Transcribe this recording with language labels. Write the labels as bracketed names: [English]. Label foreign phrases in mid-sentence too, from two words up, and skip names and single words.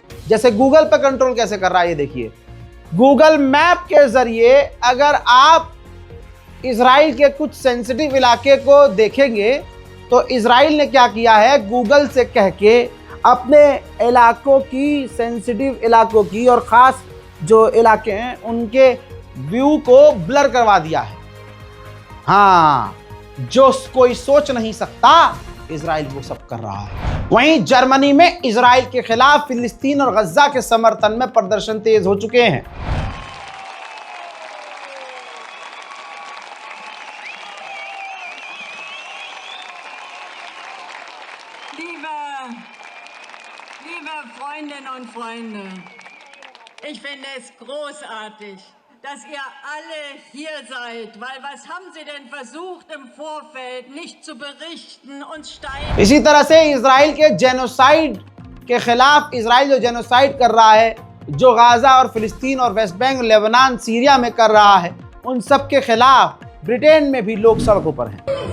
[Hindi] जैसे गूगल पे कंट्रोल कैसे कर रहा है ये देखिए। गूगल मैप के जरिए अगर आप इजराइल के कुछ सेंसिटिव इलाके को देखेंगे तो इजराइल ने क्या किया है, गूगल से कह के अपने इलाकों की, सेंसिटिव इलाकों की और ख़ास जो इलाके हैं उनके व्यू को ब्लर करवा दिया है। हाँ, जो कोई सोच नहीं सकता इजराइल वो सब कर रहा है। वहीं जर्मनी में इजराइल के खिलाफ फिलिस्तीन और गजा के समर्थन में प्रदर्शन तेज हो चुके हैं। [German] Liebe Freundinnen und Freunde, ich finde es großartig, dass ihr alle hier seid, weil was haben Sie denn versucht im Vorfeld nicht zu berichten und steinigen? [Hindi] इसी तरह से इजराइल के जेनोसाइड के खिलाफ, इजराइल जो जेनोसाइड कर रहा है, जो गाजा और फिलिस्तीन और वेस्ट बैंक, लेबनान, सीरिया में कर रहा है, उन सब के खिलाफ ब्रिटेन में भी लोग सड़कों पर हैं।